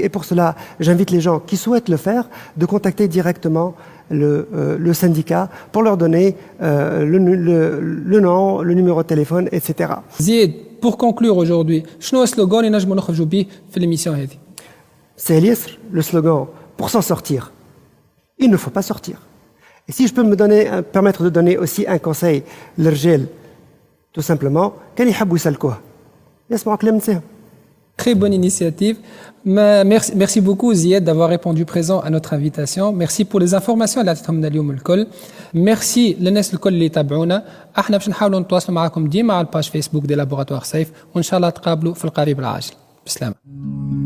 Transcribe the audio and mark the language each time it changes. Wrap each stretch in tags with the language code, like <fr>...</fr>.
<fr>Et pour cela, j'invite les gens qui souhaitent le faire de contacter directement le syndicat pour leur donner le nom, le numéro de téléphone, etc.</fr> <ar>زيد</ar> <fr>pour conclure aujourd'hui</fr> <ar>شنو السلوغان اللي نجموا نخرجوا به في الإميسيون هذه؟</ar> <fr>C'est Eliasr, le slogan pour s'en sortir. Il ne faut pas sortir. Et si je peux permettre de donner aussi un conseil, l'Irgel, tout simplement,</fr> <ar>كان يحبوا يسلكوها يسمعوا كلام نساهم.</ar> <fr>Très bonne initiative. Merci beaucoup Zied d'avoir répondu présent à notre invitation. Merci pour les informations</fr> <ar>اللي عطيتهم اليوم الكل. Merci للناس الكل اللي تابعونا. احنا باش نحاولوا نتواصلوا معكم ديما على الباج فيسبوك دي لابوراتوار سيف وان شاء الله تقابلوا في القريب العاجل. بسلامة.</ar>